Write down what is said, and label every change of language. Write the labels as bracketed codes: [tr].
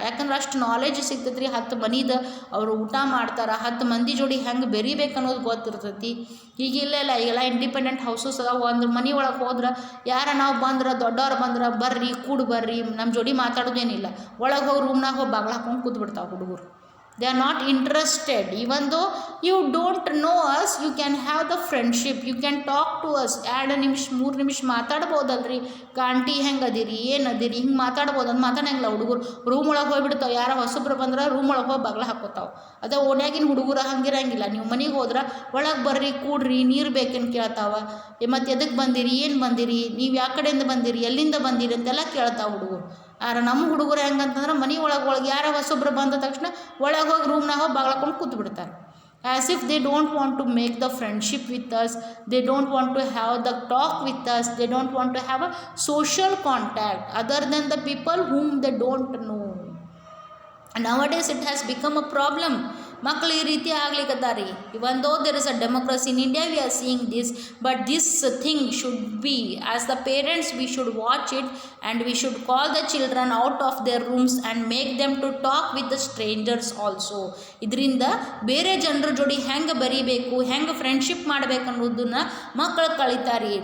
[kn] ಯಾಕಂದ್ರೆ ಅಷ್ಟು ನಾಲೆಜ್ ಸಿಗ್ತೈತಿ ರೀ. 10 ಮನಿದ ಅವರು ಊಟ ಮಾಡ್ತಾರೆ, 10 ಮಂದಿ ಜೋಡಿ ಹೆಂಗೆ ಬೆರಿಬೇಕು ಅನ್ನೋದು ಗೊತ್ತಿರ್ತೈತಿ. ಈಗಿಲ್ಲ, ಈಗೆಲ್ಲ ಇಂಡಿಪೆಂಡೆಂಟ್ ಹೌಸಸ್ ಅದಾವ. ಒಂದು ಮನೆ ಒಳಗೆ ಹೋದ್ರೆ ಯಾರ ನಾವು ಬಂದ್ರೆ, ದೊಡ್ಡವ್ರು ಬಂದ್ರೆ, ಬರ್ರಿ ಕೂಡು ಬರ್ರಿ, ನಮ್ಮ ಜೋಡಿ ಮಾತಾಡೋದೇನಿಲ್ಲ. ಒಳಗೆ ಹೋಗಿ ರೂಮ್ನಾಗ ಹೋಗಿ ಬಾಗ್ಲ ಹಾಕೊಂಡು ಕೂತ್ಬಿಡ್ತಾವೆ ಹುಡುಗರು. [en] They are not interested. Even though you don't know us, you can have the friendship, you can talk to us. [kn] 2 ನಿಮಿಷ 3 ನಿಮಿಷ ಮಾತಾಡ್ಬೋದಲ್ರಿ. ಆಂಟಿ ಹೆಂಗೆ ಅದಿರಿ, ಏನು ಅದಿರಿ, ಹಿಂಗೆ ಮಾತಾಡ್ಬೋದು. ಅದು ಮಾತಾಡಂಗಿಲ್ಲ ಹುಡುಗರು. ರೂಮ್ ಒಳಗೆ ಹೋಗ್ಬಿಡ್ತಾವೆ. ಯಾರೋ ಹೊಸಬ್ರು ಬಂದ್ರೆ ರೂಮ್ ಒಳಗೆ ಹೋಗಿ ಬಾಗ್ಲ ಹಾಕೋತಾವೆ. ಅದೇ ಓಣ್ಯಾಗಿನ ಹುಡುಗರು ಹಂಗಿರಂಗಿಲ್ಲ. ನೀವು ಮನೆಗೆ ಹೋದ್ರೆ ಒಳಗೆ ಬರ್ರಿ ಕೂಡ್ರಿ, ನೀರು ಬೇಕೇನು ಕೇಳ್ತಾವೆ. ಮತ್ತು ಎದಕ್ಕೆ ಬಂದಿರಿ, ಏನು ಬಂದಿರಿ, ನೀವು ಯಾವ ಕಡೆಯಿಂದ ಬಂದಿರಿ, ಎಲ್ಲಿಂದ ಬಂದಿರಿ ಅಂತೆಲ್ಲ ಕೇಳ್ತಾವೆ ಹುಡುಗರು. ಆದ್ರೆ ನಮ್ಮ ಹುಡುಗರು ಹೆಂಗಂತಂದ್ರೆ ಮನೆ ಒಳಗೆ ಯಾರೋ ಹೊಸೊಬ್ರು ಬಂದ ತಕ್ಷಣ ಒಳಗೆ ಹೋಗಿ ರೂಮ್ನಾಗ ಹೋಗಿ ಬಾಗ್ಲಾಕೊಂಡು ಕೂತ್ಬಿಡ್ತಾರೆ. [en] As if they don't want to make the friendship with us, they don't want to have the talk with us, they don't want to have a social contact other than the people whom they don't know. Nowadays it has become a problem. [kn] ಮಕ್ಕಳು ಈ ರೀತಿ ಆಗ್ಲಿಕ್ಕತ್ತಾರಿ. [en] Even though there is a democracy in India, we are seeing this. But this thing should be, as the parents we should watch it and we should call the children out of their rooms and make them to talk with the strangers also. [kn] ಇದರಿಂದ ಬೇರೆ ಜನರ ಜೋಡಿ ಹೆಂಗೆ ಬರೀಬೇಕು, ಹೆಂಗೆ friendship ಮಾಡ್ಬೇಕು ಅನ್ನೋದನ್ನ ಮಕ್ಕಳು ಕಲಿತಾರಿ.